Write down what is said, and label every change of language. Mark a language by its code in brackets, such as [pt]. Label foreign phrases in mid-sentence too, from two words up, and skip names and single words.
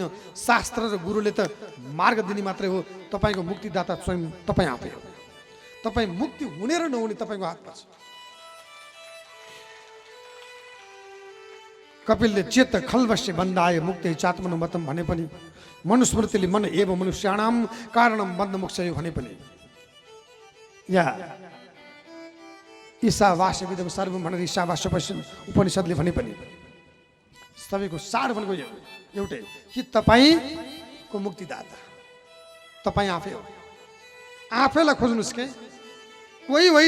[ne] शास्त्र र गुरुले त मार्ग दिने मात्रै हो। तपाईँको मुक्तिदाता स्वयं तपाईँ आफै हो। तपाईँ मुक्ति हुने र नहुने तपाईँको हातमा छ। कपिलले [sa] चेत खल्वश्य बन्धाय मुक्ति चात्मनु मतम [ne] भने पनि, मनुस्मृतिले [sa] मन एव मनुष्याणाम कारणम बन्ध मोक्षयो [ne] भने पनि, या [sa] ईशावास्यविदं सर्वं [ne] भनेर ईशावास्य पश्चिम उपनिषदले भने पनि सबैको सार भनेको एउटै कि तपाईँको मुक्तिदाता तपाईँ आफै हो। आफैलाई खोज्नुहोस् के, कोही होइन।